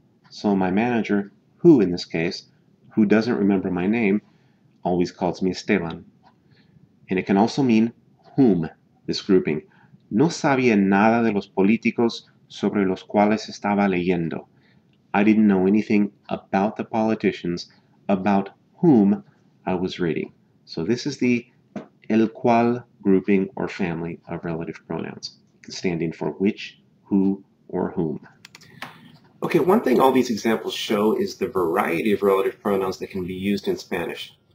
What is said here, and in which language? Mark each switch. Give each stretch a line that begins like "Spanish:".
English: So my manager, who in this case, who doesn't remember my name, always calls me Esteban. And it can also mean whom, this grouping.
Spanish: No sabía nada de los políticos sobre los cuales estaba leyendo.
English: I didn't know anything about the politicians about whom I was reading. So this is the el cual grouping or family of relative pronouns, standing for which, who, or whom. Okay, one thing all these examples show is the variety of relative pronouns that can be used in Spanish.